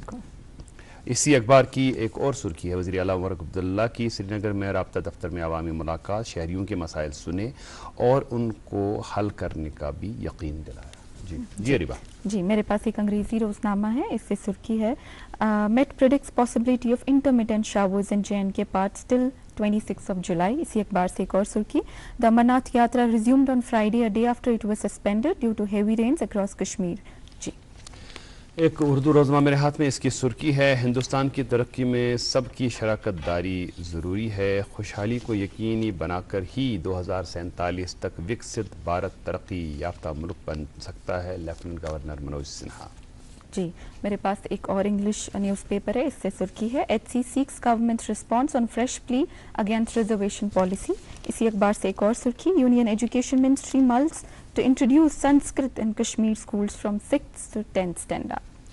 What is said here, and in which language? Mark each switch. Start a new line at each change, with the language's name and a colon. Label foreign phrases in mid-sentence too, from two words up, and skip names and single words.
Urdu: اسی اخبار کی ایک اور سرخی ہے وزیر اعلیٰ عمر عبداللہ کی سری نگر میں رابطہ دفتر میں عوامی ملاقات, شہریوں کے مسائل سنے اور ان کو حل کرنے کا بھی یقین دلایا. جی اریبہ. جی میرے پاس ایک انگریزی روزنامہ ہے, اس سے سرخی ہے
English: Met predicts possibility of intermittent showers in JNK parts till 26 July.
Urdu: اسی اخبار سے ایک اور سرخی,
English: The Amarnath Yatra resumed on Friday, a day after it was suspended due to heavy rains across Kashmir. جی
Urdu: ایک اردو روزنامہ میرے ہاتھ میں, اس کی سرخی ہے ہندوستان کی ترقی میں سب کی شراکت داری ضروری ہے, خوشحالی کو یقینی بنا کر ہی 2047 تک وکست بھارت ترقی یافتہ ملک بن سکتا ہے, لیفٹیننٹ گورنر منوج سنہا. جی میرے پاس ایک اور
English: English newspaper
Urdu: ہے, اس سے سرخی ہے
English: HC seeks government response on fresh plea against reservation policy.
Urdu: اسی اخبار سے ایک اور سرخی,
English: Union Education Ministry mulls to introduce Sanskrit in Kashmir schools from 6th to 10th standard.